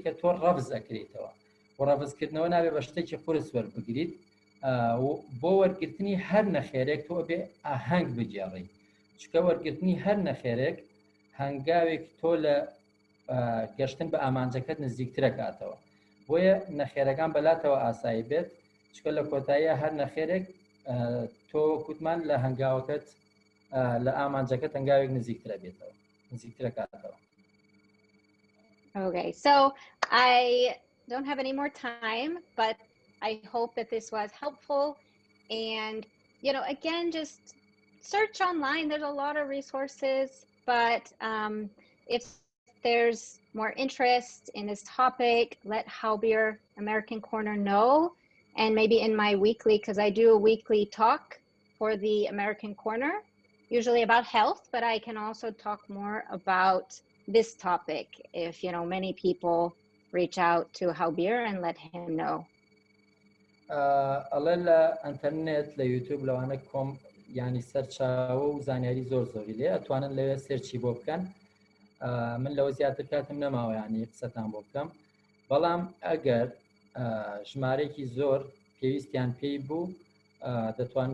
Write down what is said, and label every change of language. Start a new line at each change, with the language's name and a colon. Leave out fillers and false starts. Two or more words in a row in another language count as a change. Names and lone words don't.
Central Kurdish: کە تۆ ڕەفز ئەکرێتەوە و ڕەفزکردنەوە نابێ بە شتێکی قورس وەربگریت بۆ وەرگرتنی هەر نەخێرێک تۆ بێ ئاهەنگ بجێڕی چکە وەرگرتنی هەر نەخێرێک هەنگاوێک تۆ لە گەشتن بە ئامانجەکەت نزیکترە کاتەوە بۆیە نەخێرەکان بەلاتەوە ئاسایی بێت چکە لە کۆتاییە هەر نەخێرێک تۆ کوتمان لە هەنگاوەکەت لە ئامانجەکەت هەنگاوێک نزیکترە بێتەوە نزیکترە کاتەوە.
English: Okay, so I don't have any more time, but I hope that this was helpful. And, you know, again, just search online. There's a lot of resources, but if there's more interest in this topic, let Halbeer American Corner know. And maybe in my weekly, because I do a weekly talk for the American Corner, usually about health, but I can also talk more about this topic if, you know, many people reach out to Halbeer and let him know.
Central Kurdish: ئەڵێ لە ئەنتەرنێت لە یوتیوب لەوانە کۆم ینی سەرچاوە و زانیاری زۆری لێ ئەتوانن لەوێ سێرچی بۆ بکەن من لەوە زیاتر کاتم نەماوە ینی قسەتان بۆ بکەم بەڵام ئەگەر ژمارەیەکی زۆر پێویستیان پێی بوو دەتوان